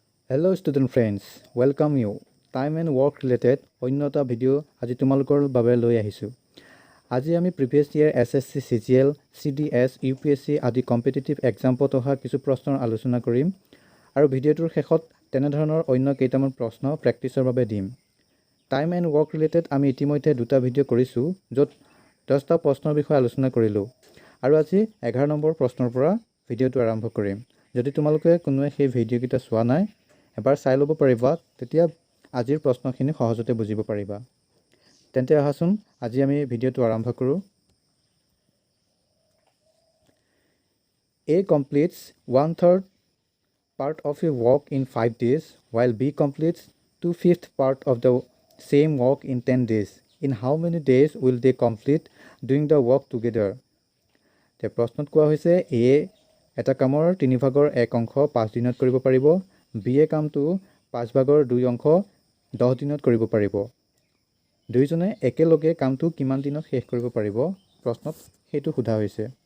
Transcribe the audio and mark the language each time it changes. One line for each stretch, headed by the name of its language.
English: Hello student friends, welcome you. Time and work related
Assamese: অন্যটা video আজি তোমালোকৰ বাবে লৈ আহিছোঁ। আজি আমি previous year SSC, CGL, CDS, UPSC আদি কম্পিটিটিভ এক্সামত অহা কিছু প্ৰশ্নৰ আলোচনা কৰিম আৰু ভিডিঅ'টোৰ শেষত তেনেধৰণৰ অন্য কেইটামান প্ৰশ্ন প্ৰেক্টিছৰ বাবে দিম। টাইম এণ্ড ৱৰ্ক ৰিলেটেড আমি ইতিমধ্যে দুটা ভিডিঅ' কৰিছোঁ য'ত 10টা প্ৰশ্নৰ বিষয়ে আলোচনা কৰিলোঁ আৰু আজি 11 নম্বৰ প্ৰশ্নৰ পৰা ভিডিঅ'টো আৰম্ভ কৰিম। যদি তোমালোকে কোনোৱে সেই ভিডিঅ'কেইটা চোৱা নাই এবাৰ চাই ল'ব পাৰিবা, তেতিয়া আজিৰ প্ৰশ্নখিনি সহজতে বুজিব পাৰিবা। তেন্তে আহাচোন আজি আমি ভিডিঅ'টো আৰম্ভ কৰোঁ।
English: A completes 1/3 part of a walk in 5 days, while B completes 2/5 part of the same walk in 10 days. In how many days will they complete doing the walk together?
Assamese: তে প্ৰশ্নত কোৱা হৈছে A এটা কামৰ 3 ভাগৰ 1 অংশ 5 দিনত কৰিব পাৰিব, B এ কামটো 5 ভাগৰ 2 অংশ 10 দিনত কৰিব পাৰিব। দুইজনে একেলগে কামটো কিমান দিনত শেষ কৰিব পাৰিব প্ৰশ্নত সেইটো সোধা হৈছে।